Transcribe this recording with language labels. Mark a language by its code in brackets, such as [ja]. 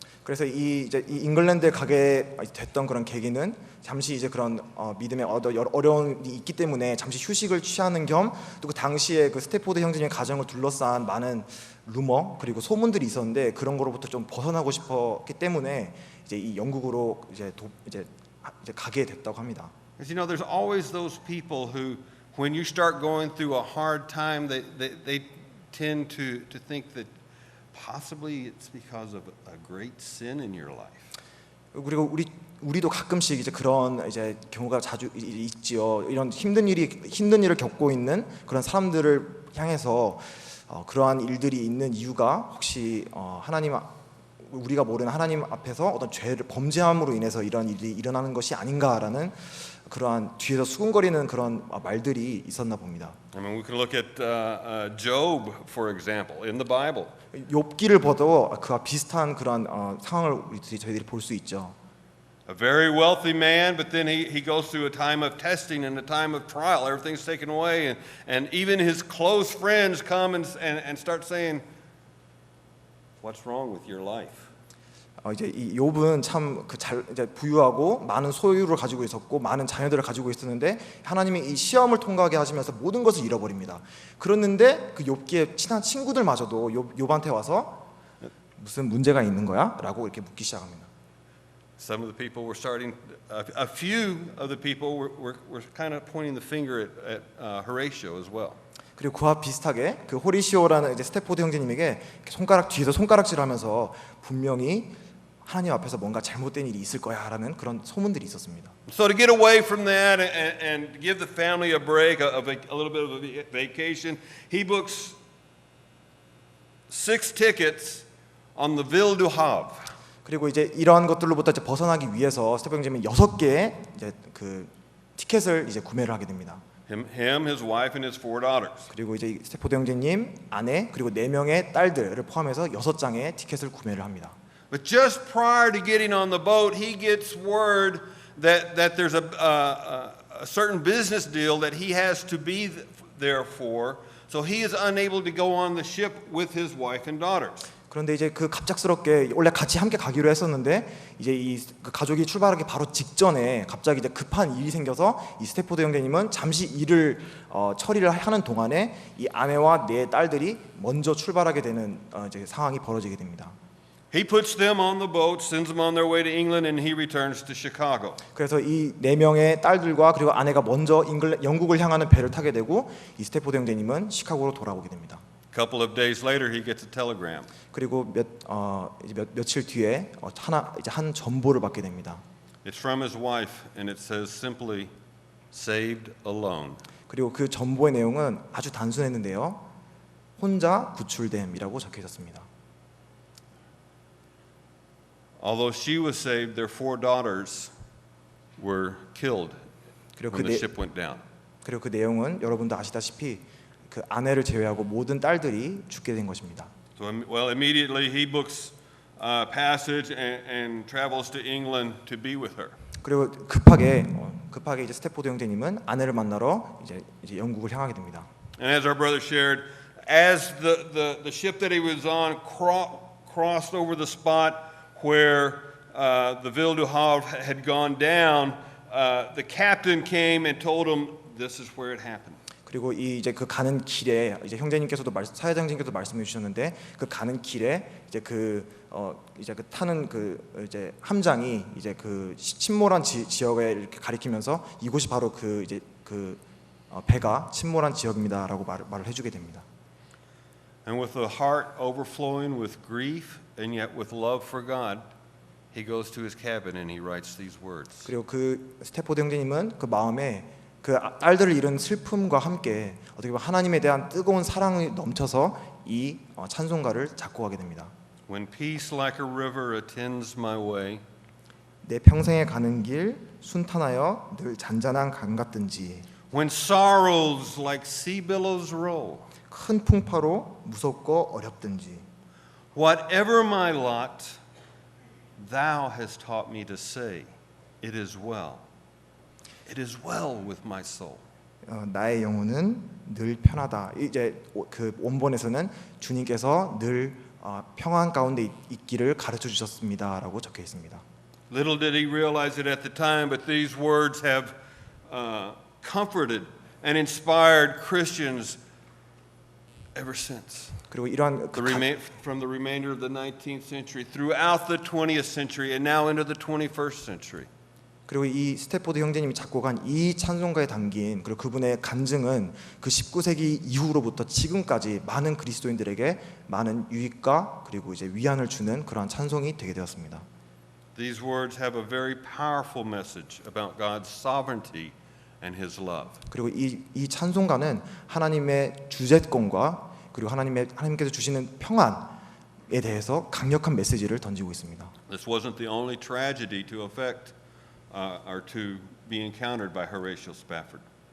[ko] 그래서 이 잉글랜드에 가게 됐던 그런 계기는 잠시 이제 그런 믿음에 어려움이 있기 때문에 잠시 휴식을 취하는 겸 또 그 당시에 그 스태포드 형제님의 가정을 둘러싼 많은 루머 그리고 소문들이 있었는데 그런 거로부터 좀 벗어나고 싶었기 때문에 이제 이 영국으로 이제 가게 됐다고 합니다. [en] You know, there's always those people who, when you start going through a hard time, they tend to think that possibly it's because of a great sin in your life. [ko] 그리고 우리도 가끔씩 이제 그런 이제 경우가 자주 있지요. 이런 힘든 일을 겪고 있는 그런 사람들을 향해서 그러한 일들이 있는 이유가 혹시 우리가 모르는 하나님 앞에서 어떤 죄를 범죄함으로 인해서 이런 일이 일어나는 것이 아닌가라는 그러한 뒤에서 수군거리는 그런 말들이 있었나 봅니다. [en] I mean, we can look at Job, for example, in the Bible. [ko] 욥기를 봐도 그와 비슷한 그런 상황을 저희들이 볼 수 있죠. [en] A very wealthy man, but then he goes through a time of testing and a time of trial. Everything's taken away, and even his close friends come and start saying, "What's wrong with your life?" [ko] 이제 이 욥은 참 이제 부유하고 많은 소유를 가지고 있었고 많은 자녀들을 가지고 있었는데 하나님이 이 시험을 통과하게 하시면서 모든 것을 잃어버립니다. 그랬는데 그 욥기의 친한 친구들마저도 욥한테 와서 무슨 문제가 있는 거야?라고 이렇게 묻기 시작합니다. [en] Some of the people were starting. A few of the people were kind of pointing the finger at Horatio as well. [ko] 그리고 그와 비슷하게 그 호리시오라는 이제 스태포드 형제님에게 뒤에서 손가락질하면서 분명히 하나님 앞에서 뭔가 잘못된 일이 있을 거야라는 그런 소문들이 있었습니다. [en] So to get away from that and give the family a break, a little bit of a vacation, he books 6 tickets on the Ville du Havre. [ko] 그리고 이제 이러한 것들로부터 이제 벗어나기 위해서 스테프 형제님은 6개의 이제 그 티켓을 이제 구매를 하게 됩니다. [en] Him, his wife, and his 4 daughters. [ko] 그리고 이제 스테포드 형제님 아내 그리고 4명의 딸들을 포함해서 6장의 티켓을 구매를 합니다. [en] But just prior to getting on the boat, he gets word that there's a certain business deal that he has to be there for, so he is unable to go on the ship with his wife and daughters. [ko] 그런데 이제 그 갑작스럽게 원래 같이 함께 가기로 했었는데 이제 그 가족이 출발하기 바로 직전에 갑자기 이제 급한 일이 생겨서 이 스테포드 형제님은 잠시 일을 처리를 하는 동안에 이 아내와 4 딸들이 먼저 출발하게 되는 이제 상황이 벌어지게 됩니다. [en] He puts them on the boat, sends them on their way to England, and he returns to Chicago. [ko] 그래서 이 4명의 딸들과 그리고 아내가 먼저 영국을 향하는 배를 타게 되고 이 스테포드 형제님은 시카고로 돌아오게 됩니다. [en] A couple of days later, he gets a telegram. [ko] 그리고 며칠 뒤에 한 전보를 받게 됩니다. [en] It's from his wife, and it says simply, "Saved alone." [ko] 그리고 그 전보의 내용은 아주 단순했는데요. 혼자 구출됨이라고 적혀 있었습니다. [en] Although she was saved, their 4 daughters were killed when the ship went down. [ko] 그리고 그 내용은 여러분도 아시다시피 그 아내를 제외하고 모든 딸들이 죽게 된 것입니다. [en] So, well, immediately he books passage and travels to England to be with her. [ko] 그리고 급하게 이제 스테포드 형제님은 아내를 만나러 이제 영국을 향하게 됩니다. [en] And as our brother shared, as the ship that he was on crossed over the spot where the Ville du Havre had gone down, the captain came and told him this is where it happened. [ko] 그리고 이제 그 가는 길에 이제 형제님께서도 사회장님께서도 말씀해 주셨는데 그 가는 길에 이제 그 타는 그 이제 함장이 이제 그 침몰한 지역에 이렇게 가리키면서 이곳이 바로 그 이제 그 배가 침몰한 지역입니다라고 말을 해주게 됩니다. [en] And with a heart overflowing with grief and yet with love for God, he goes to his cabin and he writes these words. [ko] 그리고 그 스테포드 형제님은 그 마음에 그 딸들을 잃은 슬픔과 함께 어떻게 보면 하나님에 대한 뜨거운 사랑이 넘쳐서 이 찬송가를 작곡하게 됩니다. [en] When peace like a river attends my way, [ko] 내 평생에 가는 길 순탄하여 늘 잔잔한 강 같든지, [en] when sorrows like sea billows roll, [ko] 큰 풍파로 무섭고 어렵든지, [en] whatever my lot, thou hast taught me to say, it is well. It is well with my soul. [ko] 나의 영혼은 늘 편하다. 이제 그 원본에서는 주님께서 늘 평안 가운데 있기를 가르쳐 주셨습니다라고 적혀 있습니다. [en] Little did he realize it at the time, but these words have comforted and inspired Christians ever since. [ko] 그리고 이러한 [en] From the remainder of the 19th century, throughout the 20th century, and now into the 21st century. [ko] 그리고 이 스테포드 형제님이 작곡한 이 찬송가에 담긴 그리고 그분의 간증은 그 19세기 이후로부터 지금까지 많은 그리스도인들에게 많은 유익과 그리고 이제 위안을 주는 그러한 찬송이 되게 되었습니다. [en] These words have a very powerful message about God's sovereignty and His love. [ko] 그리고 이 찬송가는 하나님의 주재권과 그리고 하나님께서 주시는 평안에 대해서 강력한 메시지를 던지고 있습니다. [en] This wasn't the only tragedy to affect or to be encountered by Horatio Spafford.